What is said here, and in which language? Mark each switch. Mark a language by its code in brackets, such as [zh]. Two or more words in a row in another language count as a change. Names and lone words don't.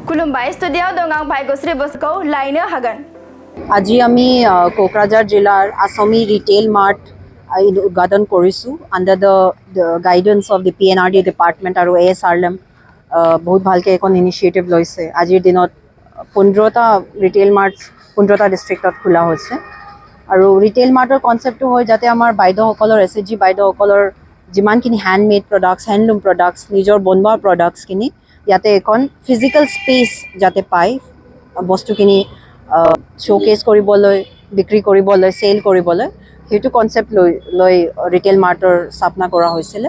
[brx] खुलुमबाय स्टुडियाव दं आं भाग्यश्री बसुखौ लायनो हागोन। [as] আজি আমি কোকৰাঝাৰ জিলাৰ আসামী ৰিটেইল মাৰ্ট উদ্ঘাটন কৰিছোঁ [en] under the guidance of the PNRD department [as] আৰু ASRLM বহুত ভালকৈ এখন ইনিচিয়েটিভ লৈছে। আজিৰ দিনত 15টা [en] retail marts [as] 15টা ডিষ্ট্ৰিক্টত খোলা হৈছে আৰু ৰিটেইল মাৰ্টৰ কনচেপ্টটো হয় যাতে আমাৰ বাইদেউসকলৰ SHG বাইদেউসকলৰ যিমানখিনি [en] handmade products handloom products [as] নিজৰ বনোৱা প্ৰডাক্টছখিনি ইয়াতে এখন [en] physical space [as] যাতে পায় বস্তুখিনি শ্ব'কেছ কৰিবলৈ বিক্ৰী কৰিবলৈ চেল কৰিবলৈ সেইটো কনচেপ্ট লৈ ৰিটেইল মাৰ্টৰ স্থাপনা কৰা হৈছিলে।